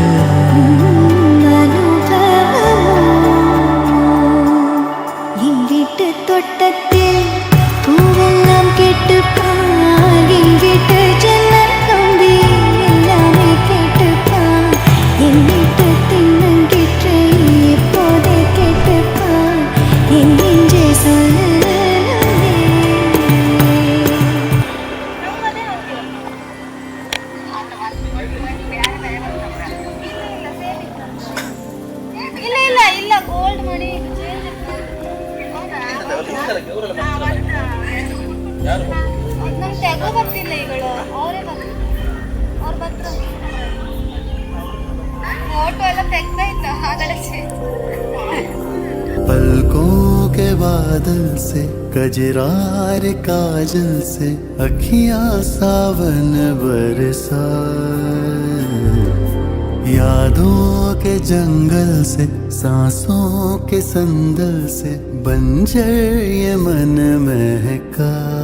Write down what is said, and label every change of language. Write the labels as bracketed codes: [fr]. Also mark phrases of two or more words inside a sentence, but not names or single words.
[ta] என் வீட்டு தோட்டத்தில் பூவெல்லாம் கேட்டுப்பான், என் வீட்டு ஜன்னல் கம்பி எல்லாமே கேட்டுப்பான், என் வீட்டு தின்னங்கிற்றை எப்போதே கேட்டுப்பான், என் நெஞ்சே சொல்லவே. [kn] ಇಲ್ಲ ಇಲ್ಲ ಇಲ್ಲ ಗೋಲ್ಡ್ ಮಾಡಿ ನಮ್ಗೆ ತೆಗೋ ಬರ್ತಿಲ್ಲ ಈಗಳು ಅವರೇ ಅವ್ರು ಬರ್ತಾರೆ ಫೋಟೋ ಎಲ್ಲ ತೆಗ್ತಾ ಇದ್ದ ಆಗಲೇ [hi] पलकों के बादल से कजरार काजल से अखियां सावन बरसा, यादों के जंगल से सांसों के संदल से बंजर ये मन महका,